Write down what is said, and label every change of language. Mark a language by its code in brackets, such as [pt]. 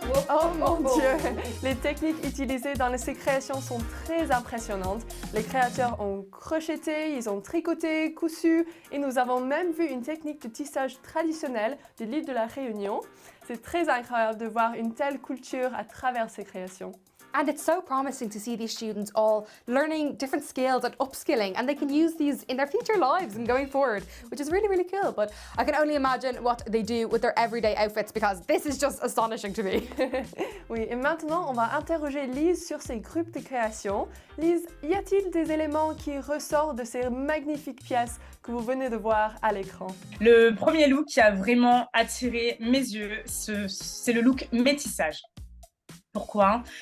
[fr] Oh mon Dieu! Les techniques utilisées dans ces créations sont très impressionnantes. Les créateurs ont crocheté, ils ont tricoté, cousu et nous avons même vu une technique de tissage traditionnelle de l'île de la Réunion. C'est très incroyable de voir une telle culture à travers ces créations. [en] And it's so promising to see these students all learning different skills and upskilling, and they can use these in their future lives and going forward, which is really, really cool. But I can only imagine what they do with their everyday outfits because this is just astonishing to me. [fr] Oui, et maintenant, on va interroger Lise sur ces groupes de création. Lise, y a-t-il des éléments qui ressortent de ces magnifiques pièces que vous venez de voir à l'écran? Le premier look qui a vraiment attiré mes yeux, c'est le look métissage. Pourquoi?